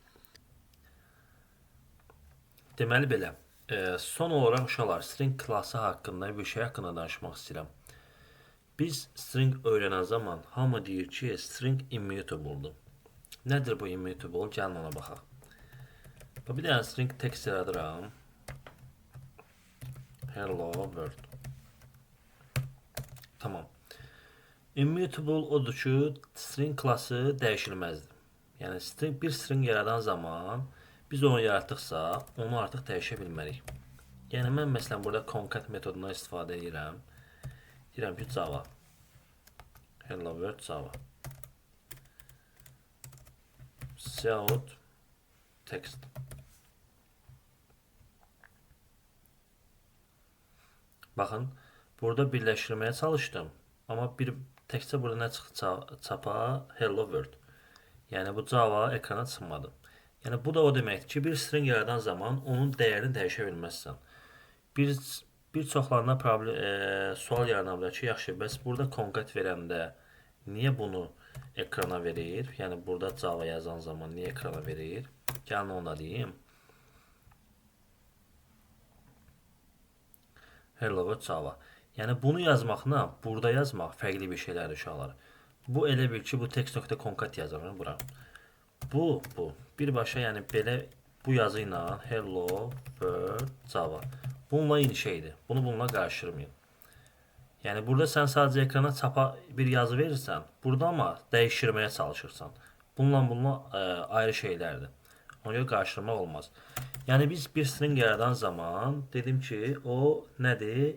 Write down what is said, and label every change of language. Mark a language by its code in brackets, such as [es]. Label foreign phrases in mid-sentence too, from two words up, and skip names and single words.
[az] Deməli belə. Son olaraq uşaqlar string klası haqqında bir şey haqqında danışmaq istəyirəm. Biz string öyrənən zaman hamı deyir ki, string immutable'dır. Nədir bu immutable? Gəlin ona baxaq. Bir dənə [en] string text [az] yaradıram. [en] Hello world. [az] Tamam. Immutable odur ki, string klası dəyişilməzdir. Yəni bir string yaradan zaman biz onu yaratdıqsa, onu artıq dəyişə bilmərik. Yəni mən məsələn burada concat metodundan istifadə edirəm. Deyirəm ki, [en] Java. Hello world Java. Cout text. [az] Baxın, burada birləşdirməyə çalışdım. Amma təkcə burada nə çıxdı çapa? [en] Hello world. [az] Yəni bu Java ekrana çıxmadı. Yəni bu da o deməkdir ki, bir string yaradan zaman onun dəyərini dəyişə bilməzsən. Bir çoxlarına sual yarana bilər ki, yaxşı, bəs burada concat verəndə niyə bunu ekrana verir? Yəni burada Java yazan zaman niyə ekrana verir? Gəlin onu da deyim. [en] Hello world Java. [az] Yəni bunu yazmaqla burada yazmaq fərqli bir şeylərdir uşaqlar. Bu elə bil ki, bu text.concat yazıram bura. Bu. Birbaşa yəni belə bu yazı ilə [en] hello world Java. [az] Bununla eyni şeydir. Bunu bununla qarışdırmayın. Yəni burada sən sadəcə ekrana çapa bir yazı verirsən, burada amma dəyişdirməyə çalışırsan. Bununla ayrı şeylərdir. Ona görə qarışdırmaq olmaz. Yəni biz bir string yaradan zaman dedim ki, o nədir?